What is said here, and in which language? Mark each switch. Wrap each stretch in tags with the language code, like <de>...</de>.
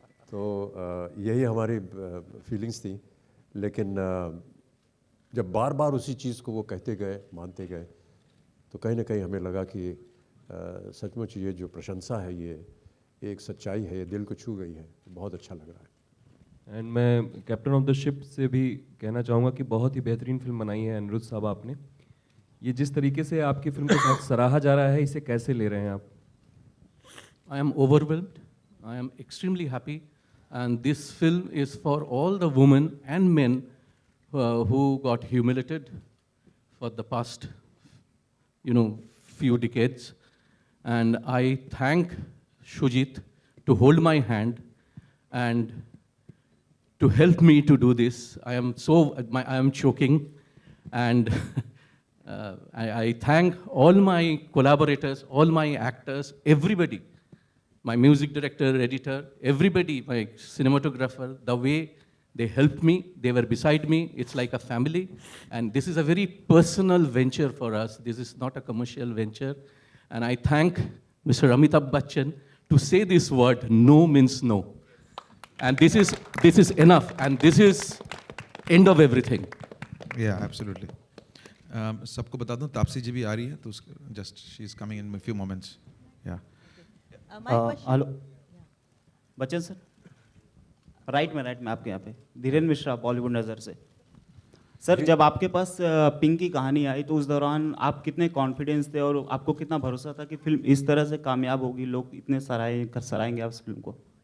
<hi>तो यही हमारी फीलिंग्स थी। लेकिन जब बार बार उसी चीज़ को वो कहते गए, मानते गए, तो कहीं ना कहीं हमें लगा कि सचमुच ये जो प्रशंसा है, ये एक सच्चाई है, ये दिल को छू गई है। बहुत अच्छा लग रहा है। एंड मैं</hi> <en>captain of the ship</en> <hi>से भी कहना चाहूँगा कि बहुत ही बेहतरीन फिल्म बनाई है अनिरुद्ध साहब आपने। ये जिस तरीके से आपकी फिल्म को साथ सराहा जा रहा है, इसे कैसे ले रहे हैं आप?</hi> <en>I am overwhelmed. I am extremely happy. And this film is for all the women and men who got humiliated for the past, few decades. And I thank Shujit to hold my hand and to help me to do this. I am choking. And I thank all my collaborators, all my actors, everybody. My music director, editor, everybody, my cinematographer, the way they helped me, they were beside me, it's like a family. And this is a very personal venture for us. This is not a commercial venture. And I thank Mr. Amitabh Bachchan to say this word, no means no. And this is enough, and this is end of everything.</en> <hi>या absolutely सबको बता दूं तापसी जी भी आ रही है तो</hi> <en>just she is coming in few moments</en> <hi>या</hi> <en>My question.</en> <hi>Hello Bachchan sir, right में आपके यहाँ पे धीरेन्द्र मिश्रा बॉलीवुड नज़र से। सर जब आपके पास पिंक की कहानी आई तो उस दौरान आप कितने कॉन्फिडेंस थे और आपको कितना भरोसा था कि फिल्म इस तरह से कामयाब होगी, लोग इतने सराहेंगे आप इस फिल्म को?</hi>